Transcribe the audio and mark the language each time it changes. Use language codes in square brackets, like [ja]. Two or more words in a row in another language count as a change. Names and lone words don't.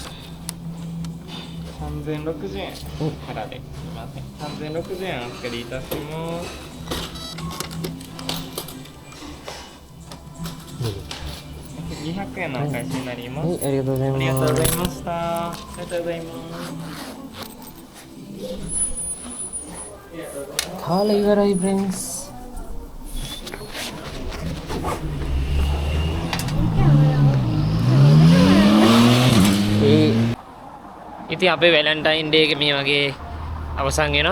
[ja] 3060 円からです。すみません。3060円お預かりいたします。200円のお返しになります。はい、ありがとうございありがとうます。ございました。ありがとうございます。 [si] කාලා ඉවරයි friends. ඉතින් අපේ වැලන්ටයින් ඩේ එක මේ වගේ අවසන් වෙනවා.